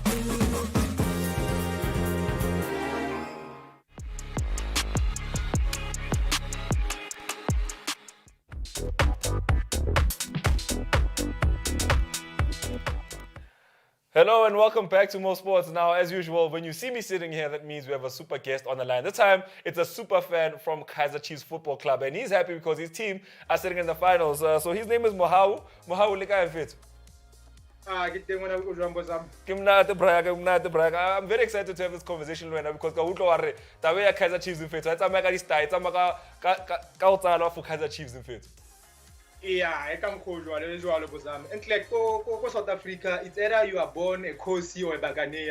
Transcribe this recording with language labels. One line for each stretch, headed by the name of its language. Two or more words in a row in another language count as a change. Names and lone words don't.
English: Hello and welcome back to Mosports. Now, as usual, when you see me sitting here, that means we have a super guest on the line. This time, it's a super fan from Kaizer Chiefs Football Club, and he's happy because his team are sitting in the finals. So his name is Mohau. Mohau, leka fit. I'm very excited to have this conversation right now because Kaizer Chiefs in fit. It's a Kaizer Chiefs in fit. Yeah, I can call you and like go South Africa, it's either you are born a Kosi or a Baganeer.